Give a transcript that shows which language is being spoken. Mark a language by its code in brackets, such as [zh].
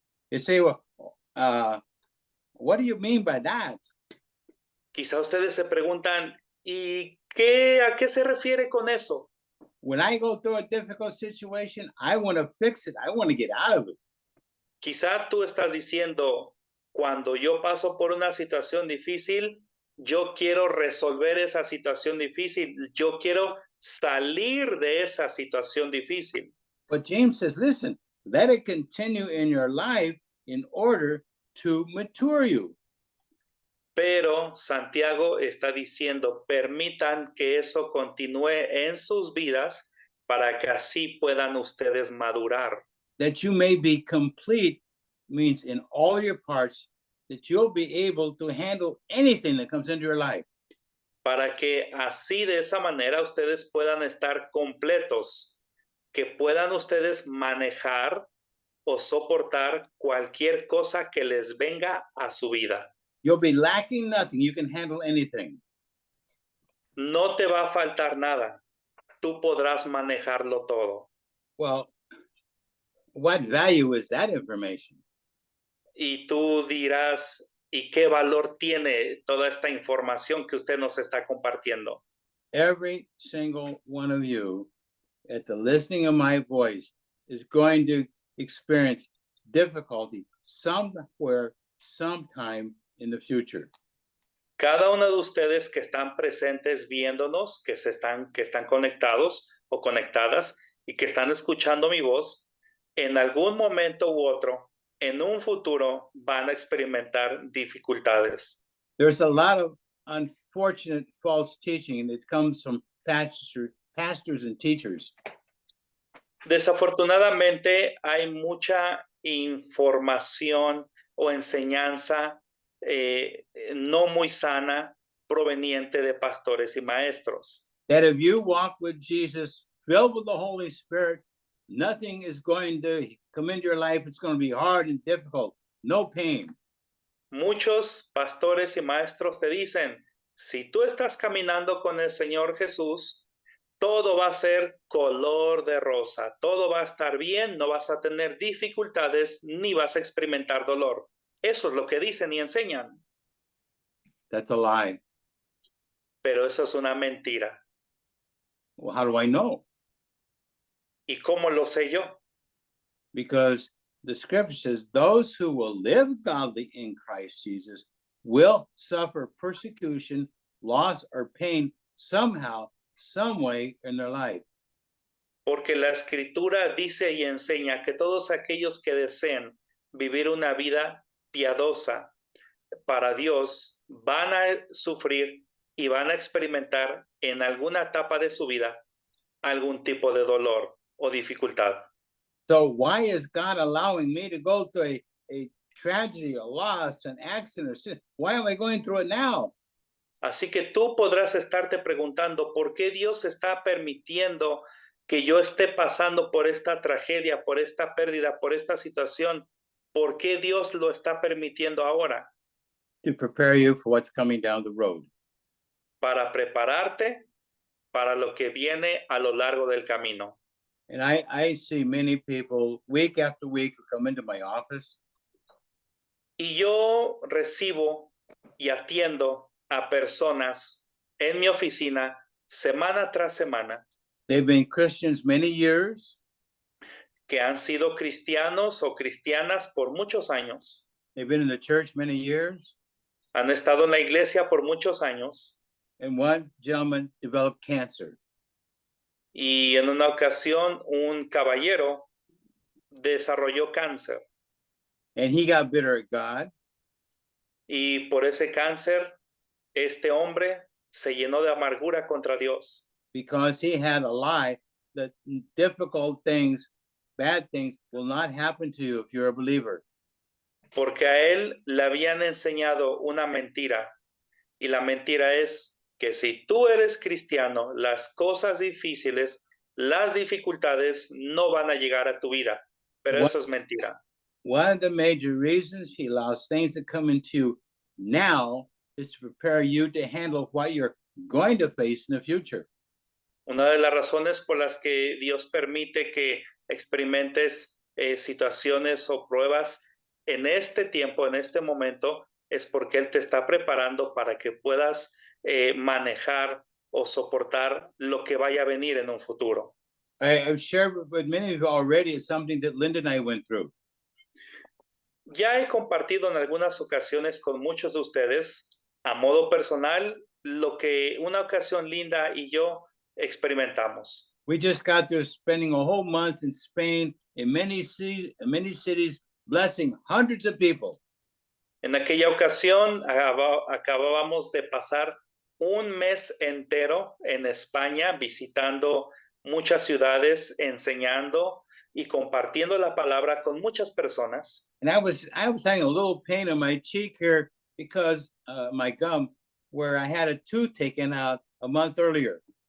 [en] You say, well, what do you mean by that? [es] Quizá ustedes se preguntan, ¿y a qué se refiere con eso? [en] When I go through a difficult situation, I want to fix it. I want to get out of it. [es] Quizá tú estás diciendo, cuando yo paso por una situación difícil, yo quiero resolver esa situación difícil. Yo quiero salir de esa situación difícil. [en] But James says, listen, let it continue in your life in order to mature you. [es] Pero Santiago está diciendo, permitan que eso continúe en sus vidas para que así puedan ustedes madurar. [en] That you may be complete means in all your parts, that you'll be able to handle anything that comes into your life. [es] Para que así de esa manera ustedes puedan estar completos, que puedan ustedes manejar o soportar cualquier cosa que les venga a su vida. [en] You'll be lacking nothing. You can handle anything. [es] No te va a faltar nada. Tú podrás manejarlo todo. [en] Well, what value is that information? [es] Y tú dirás, ¿y qué valor tiene toda esta información que usted nos está compartiendo? [en] Every single one of you at the listening of my voice is going to experience difficulty somewhere, sometime in the future. [es] cada uno de ustedes que están presentes viéndonos, que están conectados o conectadas y que están escuchando mi voz, en algún momento u otro, en un futuro, van a experimentar dificultades. [en] There's a lot of unfortunate false teaching that comes from pastors and teachers. [es] Desafortunadamente, hay mucha información o enseñanza no muy sana proveniente de pastores y maestros. [en] That if you walk with Jesus, filled with the Holy Spirit, nothing is going to come into your life. It's going to be hard and difficult, no pain. [es] Muchos pastores y maestros te dicen, si tú estás caminando con el Señor Jesús, todo va a ser color de rosa, todo va a estar bien, no vas a tener dificultades ni vas a experimentar dolor. Eso es lo que dicen y enseñan. [en] That's a lie. [es] Pero eso es una mentira. [en] Well, how do I know? [es] ¿Y cómo lo sé yo? [en] Because the scripture says those who will live godly in Christ Jesus will suffer persecution, loss, or pain somehow, some way in their life. [es] Porque la escritura dice y enseña que todos aquellos que deseen vivir una vida piadosa para Dios van a sufrir y van a experimentar en alguna etapa de su vida algún tipo de dolor o dificultad. [en] So why is God allowing me to go through a tragedy, a loss, an accident, or sin? Why am I going through it now? [es] Así que tú podrás estarte preguntando por qué Dios está permitiendo que yo esté pasando por esta tragedia, por esta pérdida, por esta situación. ¿Por qué Dios lo está permitiendo ahora? [en] To prepare you for what's coming down the road. [es] Para prepararte para lo que viene a lo largo del camino. [en] And I see many people week after week who come into my office. [es] Y yo recibo y atiendo a personas en mi oficina semana tras semana [en] They've been Christians many years. [es] que han sido cristianos o cristianas por muchos años. [en] They've been in the church many years. [es] Han estado en la iglesia por muchos años. [en] And one gentleman developed cancer. [es] Y en una ocasión un caballero desarrolló cáncer. [en] And he got bitter at God. [es] Y por ese cáncer, este hombre se llenó de amargura contra Dios. [en] Because he had a lie that difficult things, bad things will not happen to you if you're a believer. [es] Porque a él le habían enseñado una mentira. Y la mentira es que si tú eres cristiano, las cosas difíciles, las dificultades no van a llegar a tu vida. Pero eso es mentira. [en] One of the major reasons he allows things to come into you now is to prepare you to handle what you're going to face in the future. [es] Una de las razones por las que Dios permite que experimentes situaciones o pruebas en este tiempo, en este momento, es porque Él te está preparando para que puedas manejar o soportar lo que vaya a venir en un futuro. [en] I've shared with many of you already something that Linda and I went through. [es] Ya he compartido en algunas ocasiones con muchos de ustedes, a modo personal, lo que una ocasión Linda y yo experimentamos. [en] We just got through spending a whole month in Spain, in many cities, blessing hundreds of people. [es] En aquella ocasión acabábamos de pasar un mes entero en España visitando muchas ciudades, enseñando y compartiendo la palabra con muchas personas. [en] And I was having a little pain in my cheek here because my gum, where I had a tooth taken out a month earlier.